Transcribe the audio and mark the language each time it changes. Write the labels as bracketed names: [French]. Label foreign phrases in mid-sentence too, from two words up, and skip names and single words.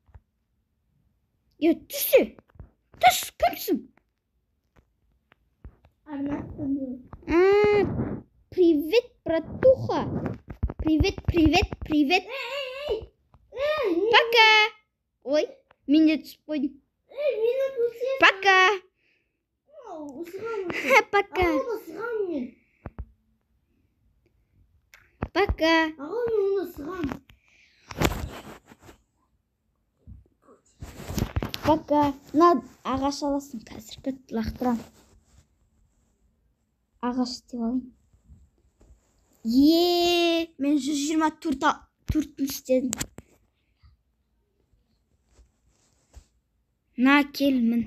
[Kazakh] Түссе. Түс, кімсің? [Russian] Привет, братуха. Привет. Пока. [Kazakh] Ой, мен де түсіп қойдым. [Russian] Пока. Пока. Пока. Пока. [Kazakh] На ағаш аласың, қазір лақтырам. Ағаш істеп алайын. Мен 124-ін істедім. На, кел, мін.